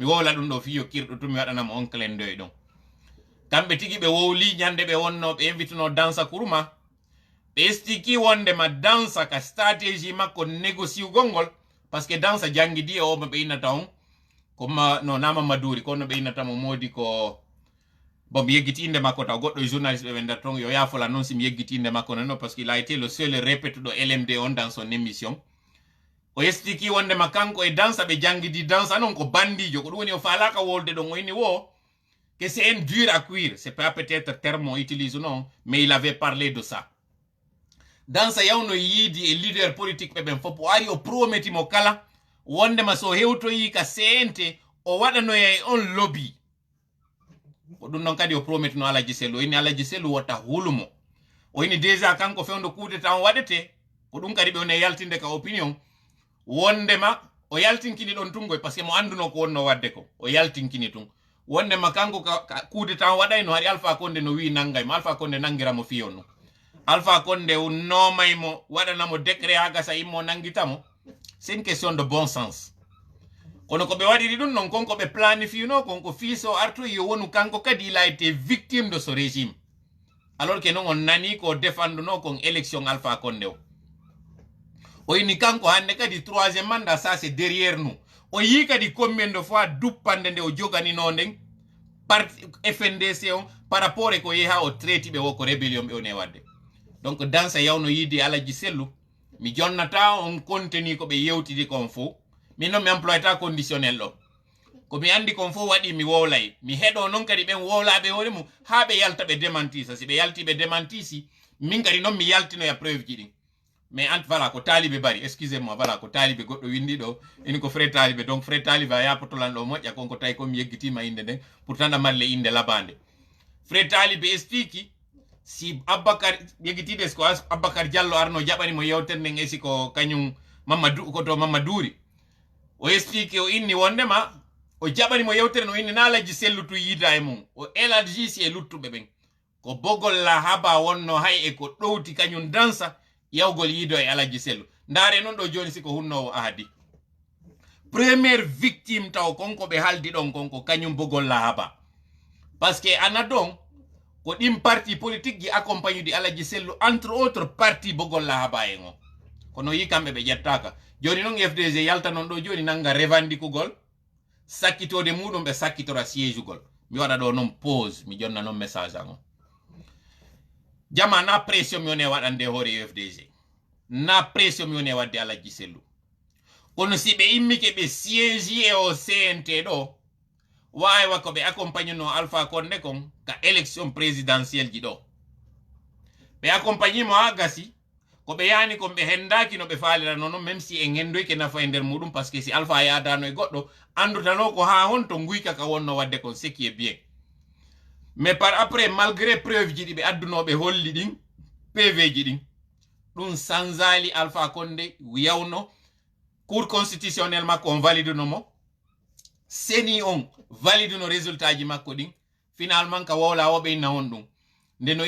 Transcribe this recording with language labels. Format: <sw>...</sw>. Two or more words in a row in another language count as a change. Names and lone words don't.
<ff>wowla ɗum ɗo fiyo kirɗo tumi waɗanamo on</ff> <fr>clin d'œil</fr> <ff>ɗon kamɓe tigi ɓe wowli ñande ɓe wonno ɓe invituno Dansa Kuruma ɓe estiki wondema Dansa ka stratégie makko négociugol ngol</ff> <fr>par ce que</fr> <ff>Dansa jangi di o ɓe innata on comme no nama Maduri kono ɓe innatamo modi ko bon mi yeggiti inde makko taw goɗɗo journaliste ɓe nder ton yo yafola noon si mi yeggiti inde makko non</ff> <fr>parce qu'il a été le seul</fr> <ff>répétuɗo LMD on</ff> <fr>dans son émission</fr> <ff>o estiki wondema kanko e Dansa ɓe jangidi Dansa noon ko bandijo ko ɗum woni o falaka wolde ɗon o inni wo</ff> <fr>que c'est un dur à cuire c'est pas peut-être terme on utilise non mais il avait parlé de ça</fr> <ff>Dansa yawno yiidi e</ff> <fr>leader politique</fr> <ff>ɓe ɓen fof o ari o prometimo kala wondema so hewtoyi ka CNT o waɗanoya e on lobby ko ɗum noon kadi o prometino Alaji Sellu o inni Alaji Sellu wotta hulumo o inni déjà kanko fewndo kudeta on waɗete ko ɗum kadi ɓe woni yaltinde ka opinion wondema o yaltinkini ɗon tungoy</ff> <fr>par ce que</fr> <ff>mo anduno ko wonno wadde ko o yaltinkini tun wondema kanko ka kudeta on waɗayno hari Alpha Condé no wi nangaymo Alpha Condé nangiramo fiyon no Alpha Condé nomaymo waɗanamo décret ha gasa immo nangitamo</ff> <fr>c'est une question de bon sens</fr> <ff>kono ko ɓe waɗiri ɗum non konko ɓe planifino konko fiiso arto yo wonu kanko kadi</ff> <fr>il a été victime de ce régime alors que</fr> <ff>non on nani ko défenduno kon élection Alpha Condé o inni kanko hande kadi</ff> <fr>troisième mandat ça c'est derrière nous</fr> <ff>o yi kadi</ff> <fr>combien de fois</fr> <ff>duppande nde o joganino nden par FNDC on</ff> <fr>par rapport</fr> <ff>e ko yeha o traiti ɓe wo ko rébellion ɓe one wadde donc Dansa yawno yiide Alaji Sellu mi jonnata on contenu ko ɓe yewtidi kon fo min noon mi employata conditionnel ɗo ko mi andi kon fof waɗi mi wowlay mi heɗo noon kadi ɓen wowlaɓe woni mum ha ɓe yalta ɓe démentisa si ɓe yalti ɓe démentisi min kadi noon mi yaltinoya preuve ji ɗin</ff> <fr>mais voilà</fr> <ff>ko taliɓe bari</ff> <fr>excusez moi voilà</fr> <ff>ko taliɓe goɗɗo windi ɗo ini ko Frey Taliɓe donc Frey Taliɓe a yapotolan ɗo moƴƴa konko tawi komi yeggitima inde nden pourtant ɗamarle inde labande Frey Taliɓe explique si Abacar yeggitiɗe ko Abacar Diallo arno jaɓanimo yewtere nden esi ko kañum Mamadou koto Mamaduri o explique o inni wondema o jaɓanimo yewtere no inni na Alaji Sellu tu yida e mum o élargisi e luttuɓe ɓen ko bogol la haba wonno hay e ko ɗowti kañum Dansa yawgol yiido e Alaji Sellu ndaare noon ɗo joni siko hunnowo ahadi</ff> <fr>première victime</fr> <ff>taw konko ɓe haldi ɗon konko kañum bogol la haba parce que ana ɗon ko ɗin</ff> <fr>parti politique</fr> <ff>ji accompagne di Alaji Sellu</ff> <fr>entre autres parti</fr> <ff>bogol la haba en o kono yi kamɓe ɓe ƴettaka joni noon FDG yalta noon ɗo joni nanga revandikugol sakkitode muɗum ɓe sakkitora siège ugol mi waɗa ɗo noon pause mi jonna noon message an o jama na pression mi woni waɗande hoore FDG na pression mi woni wadde Alaji Sellu kono si ɓe immi ke ɓe siégi e o CNT ɗo wawa ko ɓe accompagne no Alpha Condé kon ka</ff> <fr>élection présidentielle</fr> <ff>ji ɗo ɓe accompagne mo ha gasi ko ɓe yani kon ɓe hendaki no ɓe falira noon même si en hendoyke nafa e nder muɗum</ff> <fr>par ce que</fr> <ff>si Alpha yadano e goɗɗo andutano ko ha hon to guyka ka wonno wadde kon</ff> <fr>ce qui est bien mais par après malgré</fr> <ff>preuve ji ɗi ɓe addunoɓe holli ɗin PV ji ɗin ɗum sansali Alpha Condé yawno</ff> <fr>cour constitutionnel</fr> <ff>makko on valide no mo seni on valide no résultat ji makko ɗin finalement ka wowla woɓe inna on ɗum nde no</ff>